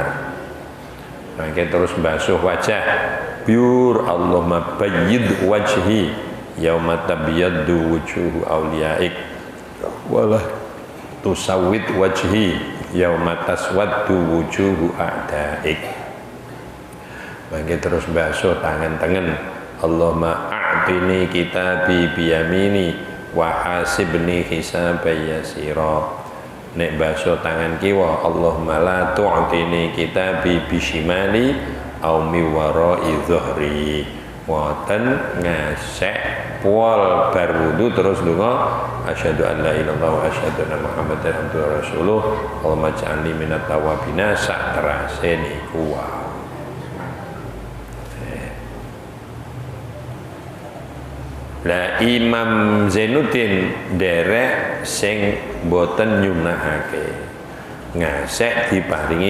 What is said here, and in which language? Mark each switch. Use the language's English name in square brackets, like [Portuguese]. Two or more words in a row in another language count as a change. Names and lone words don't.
[Javanese] Mangke terus basuh wajah biur [Arabic] اللهم بيض وجهي يوم تبيض وجوه أوليائك ولا تسود وجهي يوم تسود وجوه أعدائك. [Javanese] Mangke terus basuh tangan tengen [Arabic] اللهم أعطني كتابي بيميني وحاسبني حسابا يسيرا. [Javanese] Nek basuh tangan kiwa [Arabic] اللهم لا تعطني كتابي بشمالي أو من وراء ظهري. [Javanese] Woten ngasek pol bar wudu terus donga [Arabic] أشهد أن لا إله إلا الله وأشهد أن محمدا عبده ورسوله اللهم اجعلني من التوابين [Javanese] sak terase niku wae. Lah Imam Zainuddin derek sing boten nyunahake ngasek diparingi